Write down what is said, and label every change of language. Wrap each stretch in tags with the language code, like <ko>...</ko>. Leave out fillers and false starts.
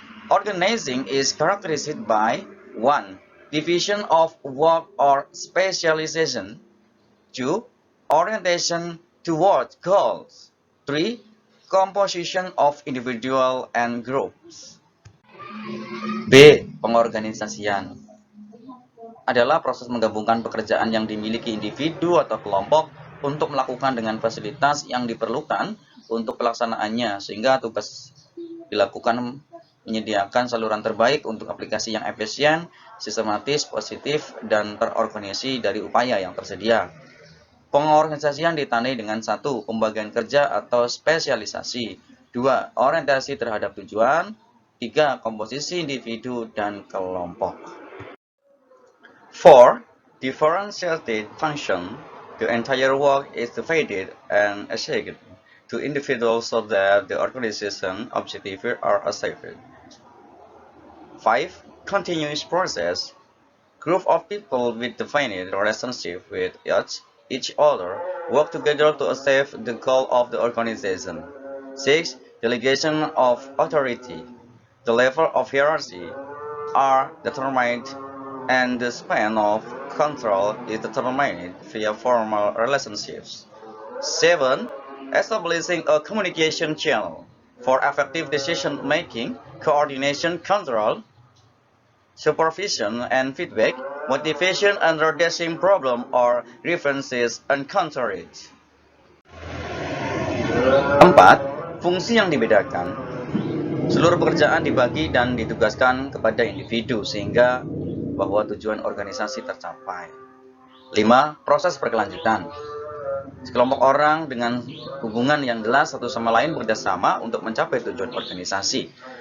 <en>Organizing is characterized by 1. Division of work or specialization. 2. Orientation toward goals. 3. Composition of individual and groups. B.</en> <id>Pengorganisasian adalah proses menggabungkan pekerjaan yang dimiliki individu atau kelompok untuk melakukan dengan fasilitas yang diperlukan untuk pelaksanaannya, sehingga tugas dilakukan menyediakan saluran terbaik untuk aplikasi yang efisien, sistematis, positif, dan terorganisasi dari upaya yang tersedia. Pengorganisasian ditandai dengan 1. Pembagian kerja atau spesialisasi. 2. Orientasi terhadap tujuan. 3. Komposisi individu dan kelompok. 4.</id> <en>Differentiated function. The entire work is divided and assigned to individuals so that the organization objectives are achieved. 5. Continuous process. Group of people with defined relationship with each other work together to achieve the goal of the organization. 6. delegation of authority, the level of hierarchy are determined, and the span of control is determined via formal relationships. 7. Establishing a communication channel for effective decision making, coordination, control, supervision, and feedback, motivation under the same problem or grievances encountered.</en> <id>4. Fungsi yang dibedakan. Seluruh pekerjaan dibagi dan ditugaskan kepada individu sehingga bahwa tujuan organisasi tercapai. 5. Proses berkelanjutan. Sekelompok orang dengan hubungan yang jelas satu sama lain bekerjasama untuk mencapai tujuan organisasi.</id>